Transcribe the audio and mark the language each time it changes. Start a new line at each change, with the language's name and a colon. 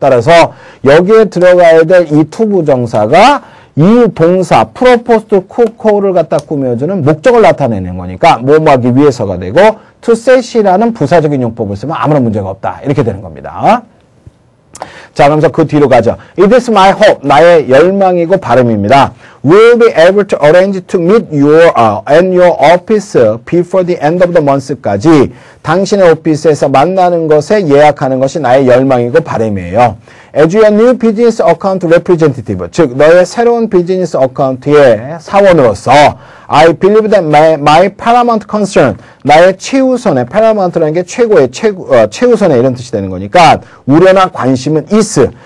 Korean: 따라서 여기에 들어가야 될 이 투부정사가 이 동사 프로포스트 쿠코를 갖다 꾸며주는 목적을 나타내는 거니까 뭐뭐하기 위해서가 되고 to set이라는 부사적인 용법을 쓰면 아무런 문제가 없다. 이렇게 되는 겁니다. 자, 그러면서 그 뒤로 가죠.
English: It is my hope.
Korean: 나의 열망이고 바람입니다.
English: We'll be able to arrange to meet you and your office before the end of the month까지
Korean: 당신의 오피스에서 만나는 것에 예약하는 것이 나의 열망이고 바람이에요.
English: As your new business account representative,
Korean: 즉 너의 새로운 비즈니스 어카운트의 사원으로서
English: I believe that my paramount concern,
Korean: 나의 최우선의, paramount라는 게 최고의, 최우선의 이런 뜻이 되는 거니까 우려나 관심은 is.